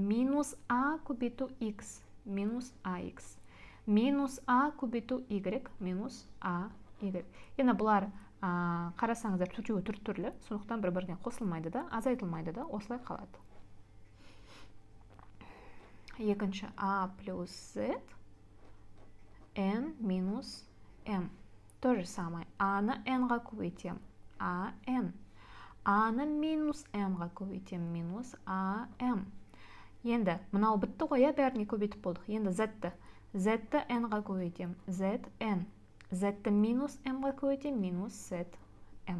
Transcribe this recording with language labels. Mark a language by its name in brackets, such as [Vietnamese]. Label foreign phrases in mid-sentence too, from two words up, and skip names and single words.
[Kazakh] Минус а көбейту x, минус ax. Минус а көбейту y, минус a, y. Енді бұлар қарасаңыздар төртеуі түрлі, сондықтан бір-біріне қосылмайды да, азайтылмайды да, осылай қалады. Екінші а плюс z, n минус m. [Russian] То же самое. [Kazakh] А-ны n-ға көбейтем, а n. А-ны минус m-ға көбейтем, минус а m. Енді мынау бітті ғой, бәріне көбейтіп болдық. Енді z-ті n-ға көбейтем, zn. Z-ті минус m-ға көбейтем, минус zm.